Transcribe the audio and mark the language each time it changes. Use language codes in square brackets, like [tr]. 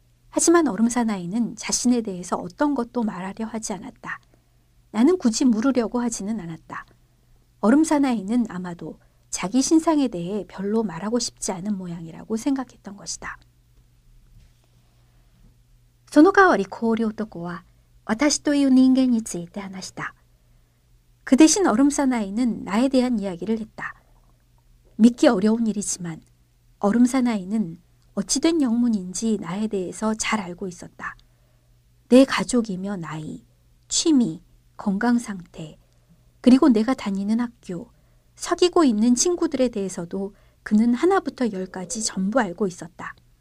[ko] 하지만 얼음 사나이는 자신에 대해서 어떤 것도 말하려 하지 않았다. 나는 굳이 물으려고 하지는 않았다. 얼음 사나이는 아마도 자기 신상에 대해 별로 말하고 싶지 않은 모양이라고 생각했던 것이다. [ja] その代わり氷男は私という人間について話した. [ko] 그 대신 얼음 사나이는 나에 대한 이야기를 했다. 믿기 어려운 일이지만 얼음 사나이는 어찌된 영문인지 나에 대해서 잘 알고 있었다. 내 가족이며 나이, 취미, 건강 상태, 그리고 내가 다니는 학교, 사귀고 있는 친구들에 대해서도 그는 하나부터 열까지 전부 알고 있었다.